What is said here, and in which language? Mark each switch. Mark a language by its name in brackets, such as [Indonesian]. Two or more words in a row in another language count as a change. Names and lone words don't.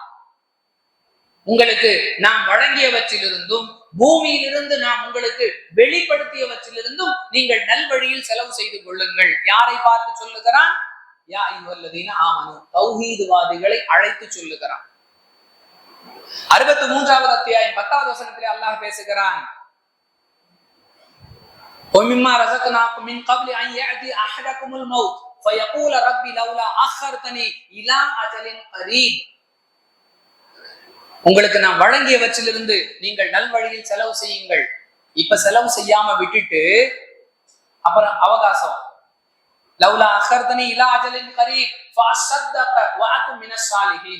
[Tamil] உங்களுக்கு நாம் வழங்கியவற்றிலிருந்தும் பூமியிலிருந்து நாம் உங்களுக்கு வெளிப்படுத்தியவற்றிலிருந்தும் நீங்கள் நல்வழியில் செலவு செய்து கொள்ளுங்கள். யாரை பார்த்து சொல்லுகிறான்? [Arabic] يا أيها الذين آمنوا, [Tamil] தௌஹீதுவாதிகளை அழைத்து சொல்லுகிறான். 63வது அத்தியாயம் 10வது வசனத்திலே அல்லாஹ் பேசுகிறான், [Arabic] وَمِمَّا رَزَقْنَاكُمْ مِنْ قَبْلِ أَنْ يَأْتِيَ أَحَدَكُمُ الْمَوْتُ فَيَقُولَ رَبِّ لَوْلَا أَخَّرْتَنِي إِلَى أَجَلٍ قَرِيبٍ. [Tamil] உங்களுக்கு நாம் வழங்கியவற்றிலிருந்து நீங்கள் நல்வழியில் செலவு செய்யுங்கள். இப்ப செலவு செய்யாம விட்டுட்டு அப்புறம் அவகாசம், [Arabic] لولا أخرتني إلى أجل قريب فأصدق وأكن من الصالحين.